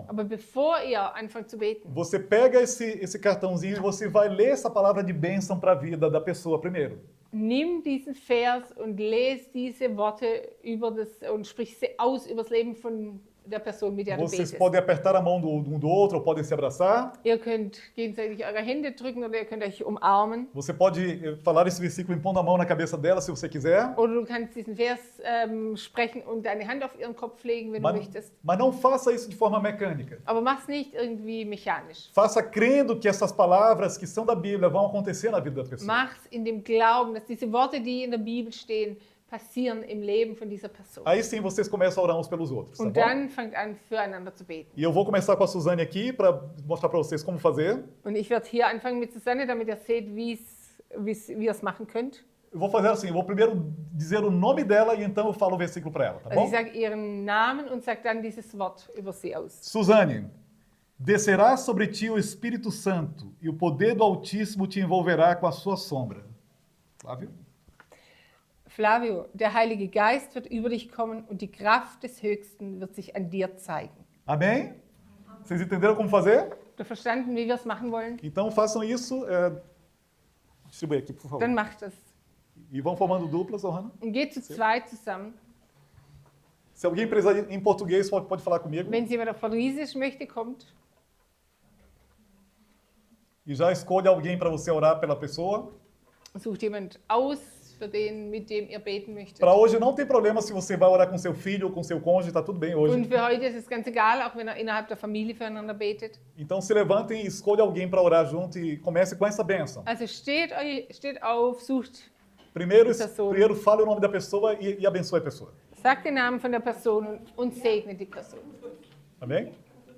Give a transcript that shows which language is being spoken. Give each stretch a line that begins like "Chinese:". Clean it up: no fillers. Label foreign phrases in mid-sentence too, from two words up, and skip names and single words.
German: Aber bevor ihr anfangt zu beten,
Portuguese: você pega esse cartãozinho e você vai ler essa palavra de bênção para a vida da pessoa primeiro.
German: nimm diesen Vers und lese diese Worte über das und sprich sie aus über das Leben von der Person, mit der du
Portuguese: Vocês
German: betest.
Portuguese: podem apertar a mão um do outro ou podem se abraçar.
German: Ihr könnt gegenseitig eure Hände drücken oder ihr könnt euch umarmen.
Portuguese: Você pode falar esse versículo impondo a mão na cabeça dela, se você quiser.
German: Oder du kannst diesen Vers sprechen und deine Hand auf ihren Kopf legen, wenn du möchtest.
Portuguese: Mas não faça isso de forma mecânica.
German: Aber mach's nicht irgendwie mechanisch.
Portuguese: Faça crendo que essas palavras que são da Bíblia vão acontecer na vida da pessoa.
German: Mach's in dem Glauben, dass diese Worte, die in der Bibel stehen, passieren im Leben von dieser Person.
Portuguese: Aí sim vocês começam a orar uns pelos outros, tá
German: Und
Portuguese: bom?
German: dann fangt an, füreinander zu beten.
Portuguese: E eu vou começar com a Suzane aqui para mostrar para vocês como fazer.
German: Und ich werde hier anfangen mit Susanne, damit ihr seht, wie ihr es machen könnt.
Portuguese: Eu vou fazer assim, eu vou primeiro dizer o nome dela e então eu falo o versículo para ela, tá
German: Also
Portuguese: bom?
German: ich sage ihren Namen und sage dann dieses Wort über sie aus.
Portuguese: Suzane, descerá sobre ti o Espírito Santo e o poder do Altíssimo te envolverá com a sua sombra.
German: Flávio? Flavio, der Heilige Geist wird über dich kommen und die Kraft des Höchsten wird sich an dir zeigen.
Portuguese: Amém? Vocês entenderam como fazer?
German: Habt ihr verstanden, wie wir es machen wollen?
Portuguese: Então façam isso. Distribui aqui, por favor.
German: Dann macht das.
Portuguese: E vão formando duplas,
German: Ohana. Und geht zu zweit zusammen.
Portuguese: Se alguém precisar em português, pode falar comigo.
German: Wenn jemand auf Portugiesisch möchte, kommt.
Portuguese: E já escolhe alguém para você orar pela pessoa.
German: Sucht jemand aus, für den, mit dem ihr beten möchtet.
Portuguese: Para hoje não tem problema se você vai orar com seu filho ou com seu cônjuge, tá tudo bem hoje.
German: Und für heute ist es ganz egal, auch wenn ihr innerhalb der Familie füreinander betet.
Portuguese: Então se levantem e escolha alguém para orar junto e comece com essa bênção.
German: Also steht auf, sucht
Portuguese: Primeiro,
German: die Person.
Portuguese: primeiro fale o nome da pessoa e abençoe a pessoa.
German: Sag den Namen von der Person und segne die Person.
Portuguese: Amém?